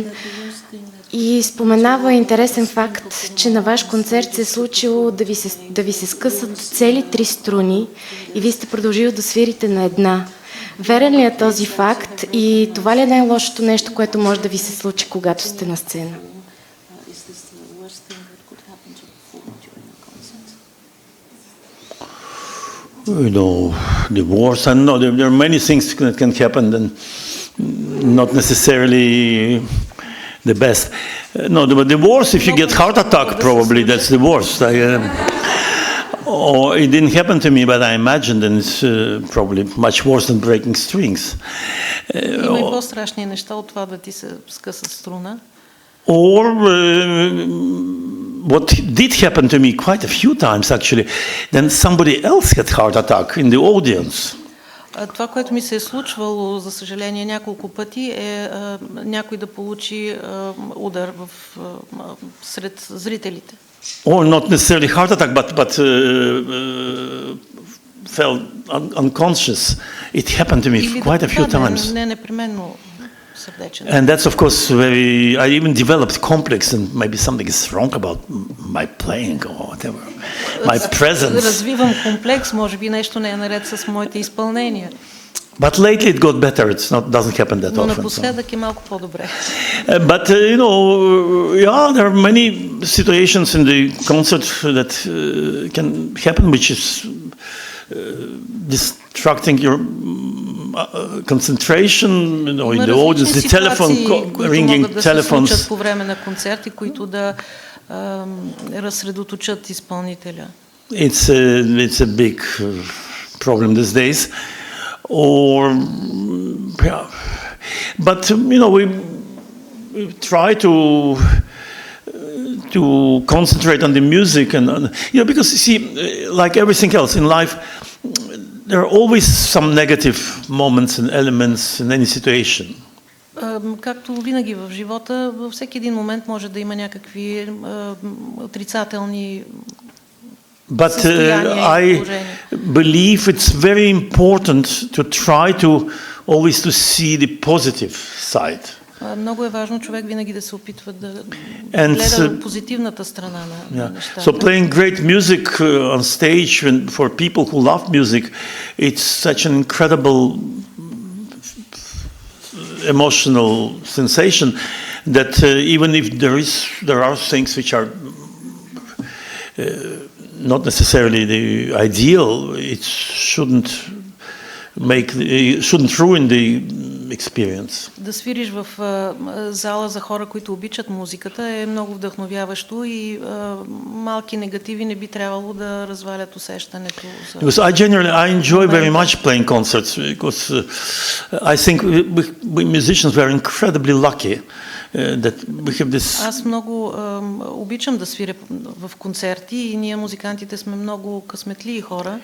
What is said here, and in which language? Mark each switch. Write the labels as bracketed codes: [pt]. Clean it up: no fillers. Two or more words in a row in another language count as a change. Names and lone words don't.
[bg] И споменава интересен факт, че на ваш концерт се е случило да ви се скъсат цели 3 струни и вие сте продължили да свирите на една. Верен ли е този факт и това ли е най-лошото нещо, което може да ви се случи, когато сте на сцена? [en] You know, the wars, I know there are many things that can happen and not necessarily the best. No, but the worst, if you get heart attack, probably that's the worst. Or it didn't happen to me, but I imagine that it's probably much worse than breaking strings. [bg] Има и по-страшни неща от това да ти се скъсат струна. [en] Or what did happen to me quite a few times actually, then somebody else had heart attack in the audience. [bg] Това, което ми се е случвало, за съжаление, няколко пъти, е някой да получи удар сред зрителите. [en] Or not necessarily heart attack, but fell unconscious. It happened to me quite a few times. [bg] Не непременно сърдечен. [en] And that's of course I even developed complex and maybe something is wrong about my playing or whatever. My presence. [bg] Развивам комплекс, може би нещо не е наред с моите изпълнения. [en] But lately it got better. Doesn't happen that [bg] Но [en] often. [bg] напоследък е малко по-добре. [en] But yeah, there are many situations in the concert that can happen, which is distracting your concentration, in the audience, the telephone ringing, telephones. [bg] По време на концерти, които да разсредоточат изпълнителя. [en] It's a big problem these days. Or yeah, but we try to concentrate on the music and because you see, like everything else in life, there are always some negative moments and elements in any situation. [bg] Както винаги в живота, във всеки един момент може да има някакви отрицателни. [en] But I believe it's very important to try to always to see the positive side. [bg] Много е важно човек винаги да се опитва да гледа позитивната страна на нещата. [en] So playing great music on stage for people who love music, it's such an incredible emotional sensation that even if there are things which are not necessarily the ideal, it shouldn't ruin the experience. [bg] Да свириш в зала за хора, които обичат музиката, е много вдъхновяващо и малки негативи не би трябвало да развалят усещането. [en] Because I enjoy very much playing concerts because I think we musicians were incredibly lucky. [bg] Аз много обичам да свиря в концерти и ние музикантите сме много късметливи хора.